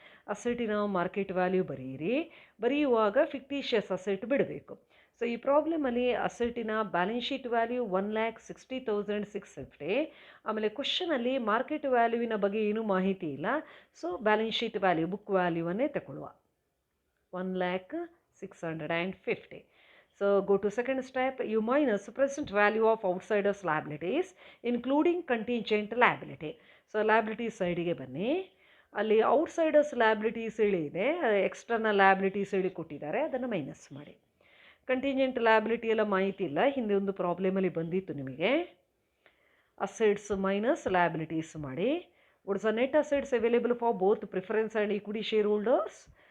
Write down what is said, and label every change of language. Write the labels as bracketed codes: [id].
[kn] ಅಸೆಟಿನ market value ಬರೆಯಿರಿ. ಬರೆಯುವಾಗ fictitious asset ಬಿಡಬೇಕು. ಸೊ ಈ ಪ್ರಾಬ್ಲಮಲ್ಲಿ ಅಸೆಟಿನ ಬ್ಯಾಲೆನ್ಸ್ ಶೀಟ್ ವ್ಯಾಲ್ಯೂ 1,60,650. ಆಮೇಲೆ ಕ್ವಶನಲ್ಲಿ ಮಾರ್ಕೆಟ್ ವ್ಯಾಲ್ಯೂವಿನ ಬಗ್ಗೆ ಏನೂ ಮಾಹಿತಿ ಇಲ್ಲ. So balance sheet value, book ವ್ಯಾಲ್ಯೂವನ್ನೇ ತಗೊಳ್ಳುವ, 1,60,650. [en] So go to second step, you minus present value of outsiders liabilities including contingent liability. [kn] So liability ಸೈಡಿಗೆ ಬನ್ನಿ. ಅಲ್ಲಿ ಔಟ್ಸೈಡರ್ಸ್ ಲ್ಯಾಬಿಲಿಟೀಸ್ ಹೇಳಿ ಇದೆ, ಎಕ್ಸ್ಟರ್ನಲ್ ಲ್ಯಾಬಿಲಿಟೀಸ್ ಹೇಳಿ ಕೊಟ್ಟಿದ್ದಾರೆ, ಅದನ್ನು ಮೈನಸ್ ಮಾಡಿ. ಕಂಟಿಂಜೆಂಟ್ ಲ್ಯಾಬಿಲಿಟಿ ಎಲ್ಲ ಮಾಹಿತಿ ಇಲ್ಲ, ಹಿಂದೆ ಒಂದು ಪ್ರಾಬ್ಲಮಲ್ಲಿ ಬಂದಿತ್ತು ನಿಮಗೆ. ಅಸೆಟ್ಸ್ ಮೈನಸ್ ಲ್ಯಾಬಿಲಿಟೀಸ್ ಮಾಡಿ. [en] What is the net assets available for both preference and equity shareholders?